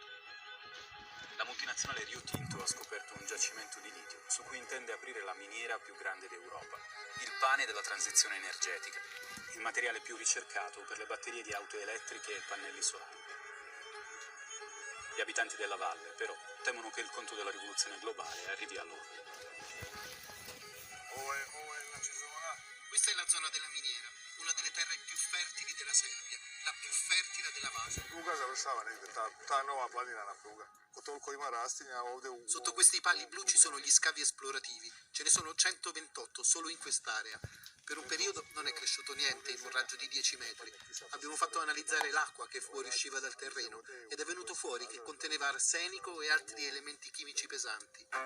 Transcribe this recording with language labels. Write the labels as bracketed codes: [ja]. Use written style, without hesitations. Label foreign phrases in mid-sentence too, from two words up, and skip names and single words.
[it] La multinazionale Rio Tinto ha scoperto un giacimento di litio su cui intende aprire la miniera più grande d'Europa, il pane della transizione energetica, il materiale più ricercato per le batterie di auto elettriche e pannelli solari. Gli abitanti della valle, però, temono che il conto della rivoluzione globale arrivi a loro. Questa è la zona della miniera, una delle terre più fertili della Serbia, la più fertile della Vaza. [sr] Pruga završava negdje, ta nova planinarna pruga. Toliko ima rastinja ovdje u... [it] Sotto questi pali blu ci sono gli scavi esplorativi, ce ne sono 128 solo in quest'area. Per un periodo non è cresciuto niente in un raggio di 10 metri. Abbiamo fatto analizzare l'acqua che fuoriusciva dal terreno ed è venuto fuori che conteneva arsenico e altri elementi chimici pesanti.